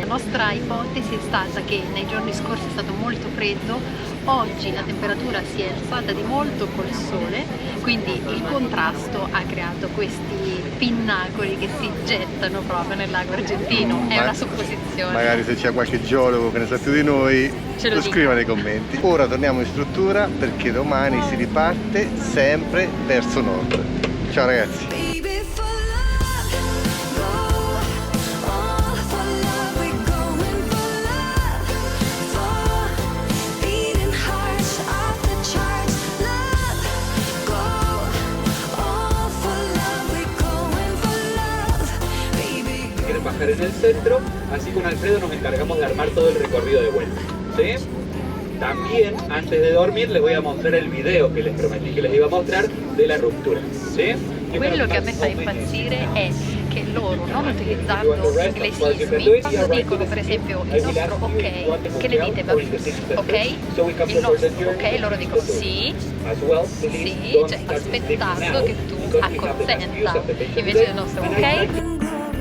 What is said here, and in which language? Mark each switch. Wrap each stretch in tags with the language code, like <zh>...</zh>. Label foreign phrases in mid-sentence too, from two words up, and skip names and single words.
<it>La nostra ipotesi è stata che nei giorni scorsi è stato molto freddo, oggi la temperatura si è alzata di molto col sole, quindi il contrasto ha creato questi pinnacoli che si gettano proprio nel lago argentino. È una supposizione. Magari se c'è qualche geologo che ne sa più di noi, Ce lo lo dica. scriva nei commenti. Ora torniamo in struttura perché domani si riparte sempre verso nord. Ciao ragazzi.</it> <en>Baby, for love, go all for love. We're going for love, for beating hearts off the charts. Love, go all for love. We're going for love, baby.</en> <es>Quieren bajar en el centro, así con Alfredo nos encargamos de armar todo el recorrido de vuelta, ¿sí? También, antes de dormir, les voy a mostrar el video que les prometí que les iba a mostrar de la ruptura, ¿sí?</es> <it>Quello che a me fa impazzire è che loro, non utilizzando inglesismi, quando dicono per esempio il nostro ok, che le dite ok? Il nostro ok, loro dicono sì, sì, cioè aspettando che tu acconsenta, invece il nostro ok.</it>